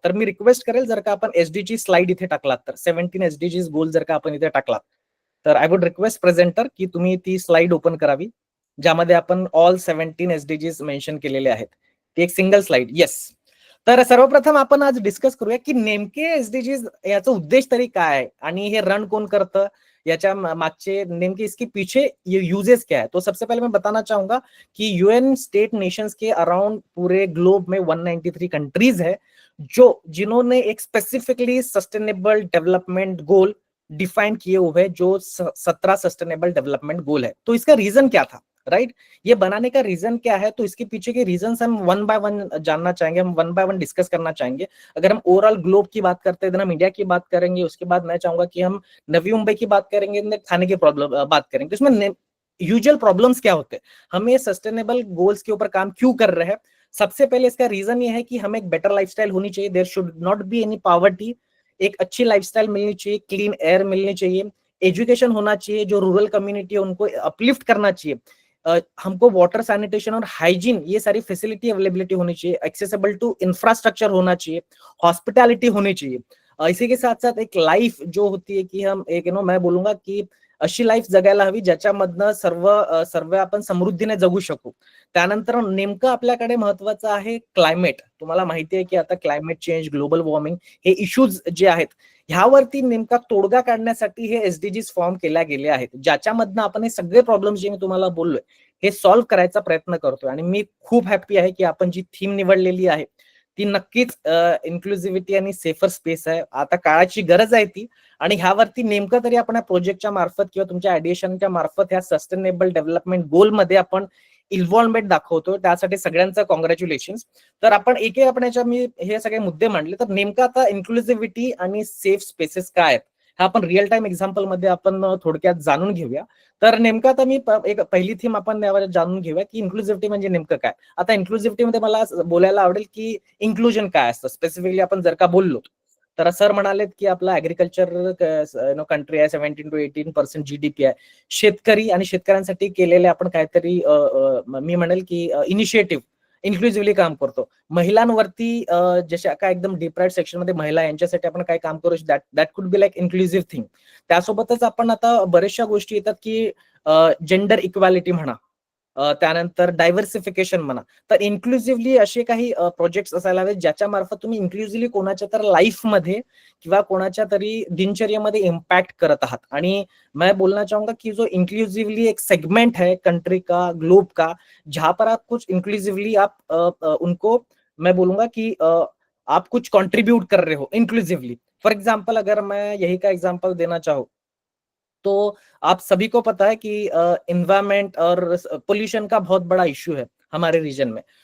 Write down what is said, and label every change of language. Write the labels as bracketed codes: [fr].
[mr] तर मी रिक्वेस्ट करेल जर का आपण SDG स्लाइड इथे टाकलात तर 17 SDGs गोल जर का आपण इथे टाकलात तर [en] I would request presenter [mr] की तुम्ही ती स्लाइड ओपन करावी ज्यामध्ये आपण ऑल 17 SDGs मेन्शन केलेले आहेत. ती एक सिंगल स्लाइड. येस. तर सर्वप्रथम आपण आज डिस्कस करूया की नेमके SDGs याचा उद्देश तरी काय आहे आणि हे रन कोण करतं, याच्या मागचे नेमके [hi] इसके पीछे यूजेस क्या है. तो सबसे पहले मैं बताना चाहूंगा कि UN स्टेट नेशंस के अराउंड पूरे ग्लोब में 193 कंट्रीज है जिन्होंने एक specifically sustainable development goal define किए हुए हैं, जो 17 सस्टेनेबल डेवलपमेंट गोल है. तो इसका रीजन क्या था, राइट ये बनाने का रीजन क्या है, तो इसके पीछे के रीजंस हम वन बाय वन जानना चाहेंगे, हम वन बाय वन डिस्कस करना चाहेंगे. अगर हम ओवरऑल ग्लोब की बात करते हैं, हम इंडिया की बात करेंगे, उसके बाद मैं चाहूंगा कि हम नवी मुंबई की बात करेंगे, खाने की प्रॉब्लम बात करेंगे. तो इसमें यूजुअल प्रॉब्लम्स क्या होते हैं, हम ये सस्टेनेबल गोल्स के ऊपर काम क्यों कर रहे हैं. सबसे पहले इसका रीजन ये है कि हमें एक बेटर लाइफस्टाइल होनी चाहिए, [en] there should not be any poverty, [hi] एक अच्छी लाइफस्टाइल मिलनी चाहिए, क्लीन एयर मिलनी चाहिए, एजुकेशन होना चाहिए, जो रूरल कम्युनिटी है उनको अपलिफ्ट करना चाहिए, हमको वाटर सैनिटेशन और हाइजीन ये सारी फैसिलिटी अवेलेबिलिटी होनी चाहिए, एक्सेसिबल टू इंफ्रास्ट्रक्चर होना चाहिए, हॉस्पिटैलिटी होनी चाहिए. इसी के साथ साथ एक लाईफ जो होती आहे की हम एक मैं बोलूंगा की [mr] अशी लाईफ जगायला हवी ज्याच्यामधनं सर्व आपण समृद्धीने जगू शकू. त्यानंतर नेमकं आपल्याकडे महत्वाचं आहे क्लायमेट. तुम्हाला माहिती आहे की आता क्लायमेट चेंज, ग्लोबल वॉर्मिंग हे इश्यूज जे आहेत ह्यावरती नेमका तोडगा काढण्यासाठी हे एसडीजीज फॉर्म केल्या गेले आहेत, ज्याच्यामधनं आपण हे सगळे प्रॉब्लेम्स जे मी तुम्हाला बोललोय हे सॉल्व्ह करायचा प्रयत्न करतोय. आणि मी खूप हॅपी आहे की आपण जी थीम निवडलेली आहे ती नक्कीच इन्क्लुझिव्हिटी आणि सेफर स्पेस आहे. आता काळाची गरज आहे ती, आणि ह्यावरती नेमकं तरी आपण या प्रोजेक्टच्या मार्फत किंवा तुमच्या आयडिएशनच्या मार्फत ह्या सस्टेनेबल डेव्हलपमेंट गोल मध्ये आपण इन्व्हॉल्वमेंट दाखवतो. त्यासाठी सगळ्यांचं कॉंग्रॅच्युलेशन. तर आपण आपण याच्या मी हे सगळे मुद्दे मांडले. तर नेमकं आता इन्क्लुझिव्हिटी आणि सेफ स्पेसेस काय आहेत हा आपण रिअल टाइम एक्झाम्पल मध्ये आपण थोडक्यात जाणून घेऊया. तर नेमकं आता मी एक पहिली थीम आपण यावर जाणून घेऊया की इन्क्लुझिव्हिटी म्हणजे नेमकं काय. आता इन्क्लुझिव्हिटी मध्ये मला बोलायला आवडेल की इन्क्लुजन काय असतं स्पेसिफिकली आपण जर का बोललो. तर सर म्हणालेत की आपला ऍग्रिकल्चर कंट्री आहे, 17 to 18% GDP आहे. शेतकरी आणि शेतकऱ्यांसाठी केलेले आपण काहीतरी मी म्हणेल की इनिशिएटिव्ह इन्क्लुझिव्हली काम करतो. महिलांवरती जशा काय एकदम डिप्राइड सेक्शन मध्ये महिला यांच्यासाठी आपण काय काम करू [en] That could be like inclusive thing. [mr] त्यासोबतच आपण आता बऱ्याचशा गोष्टी येतात की जेंडर इक्वॅलिटी म्हणा, त्यानंतर डायव्हर्सिफिकेशन म्हणा. तर इन्क्लुझिव्हली असे काही प्रोजेक्ट असायला हवे ज्याच्या मार्फत तुम्ही इन्क्लुझिव्हली कोणाच्या तर लाईफ मध्ये किंवा कोणाच्या तरी दिनचर्येमध्ये इम्पैक्ट करत आहात. [hi] आणि मैं बोलना चाहूंगा कि जो इंक्लूसिवली एक सेगमेंट है कंट्री का, ग्लोब का, जहां पर आप कुछ इंक्लूसिवली आप उनको मैं बोलूंगा कि आप कुछ कंट्रीब्यूट कर रहे हो इंक्लूसिवली. फॉर एग्जाम्पल अगर मैं यही का एग्जाम्पल देना चाहूँ तो आप सभी को पता है कि एनवायरमेंट और पोल्यूशन का बहुत बड़ा इश्यू है हमारे रीजन में.